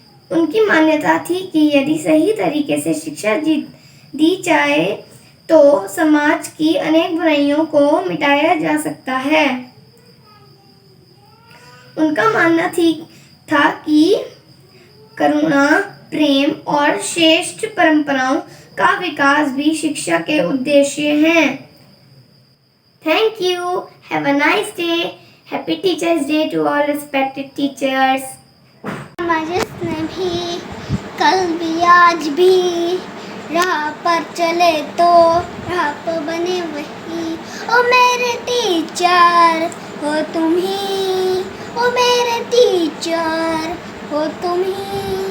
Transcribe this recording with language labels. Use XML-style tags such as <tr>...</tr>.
<hi>उनकी मान्यता थी कि यदि सही तरीके से शिक्षा दी जाए तो समाज की अनेक बुराइयों को मिटाया जा सकता है। उनका मानना था कि करुणा, प्रेम और श्रेष्ठ परंपराओं का विकास भी शिक्षा के उद्देश्य हैं।</hi> <en>Thank you. Have a nice day. Happy Teachers Day to all respected teachers.</en> <hi>जिसने भी कल भी आज भी राह पर चले तो राह पर बने वही। ओ मेरे टीचर हो तुम ही, ओ मेरे टीचर हो तुम ही।</hi>